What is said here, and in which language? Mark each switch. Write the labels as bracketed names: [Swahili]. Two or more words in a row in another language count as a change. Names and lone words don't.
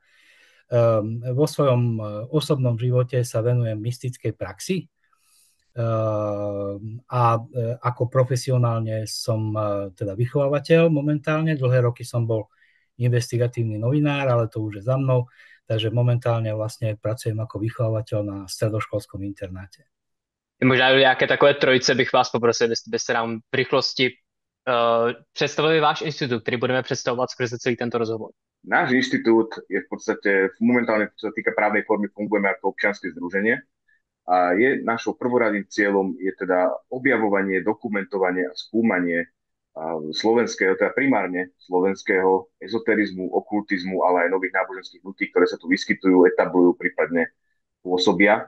[Slovak] Vo svojom osobnom živote sa venujem mystickej praxi a ako profesionálne som teda vychovávateľ momentálne. Dlhé roky som bol investigatívny novinár, ale to už je za mnou, takže momentálne vlastne pracujem ako vychovávateľ na stredoškolskom internáte. [Czech] Možná do nějaké takové trojice bych vás poprosil, byste nám v rychlosti představili váš institut, který budeme představovat skrze celý tento rozhovor. [Slovak] Náš inštitút je v podstate momentálne, čo sa týka právnej formy, fungujeme ako občianske združenie a je našou prvoradým cieľom je teda objavovanie, dokumentovanie a skúmanie slovenského, teda primárne slovenského ezoterizmu, okultizmu, ale aj nových náboženských hnutí, ktoré sa tu vyskytujú, etablujú, prípadne pôsobia.